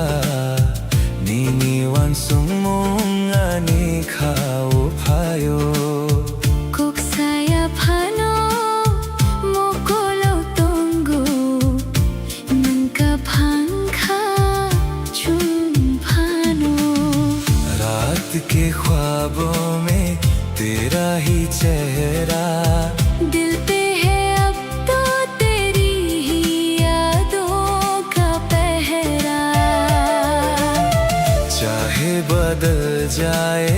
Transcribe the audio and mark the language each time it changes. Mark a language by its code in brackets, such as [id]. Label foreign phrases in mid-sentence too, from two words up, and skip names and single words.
[trp] Nini wan sung mong ani khao phayo Kuk saya phano mokolo tongo Nangka phangkha chum phano [hi] रात के ख्वाबों में तेरा ही चेहरा दिल पे है अब तो तेरी ही यादों का पहरा चाहे बदल जाए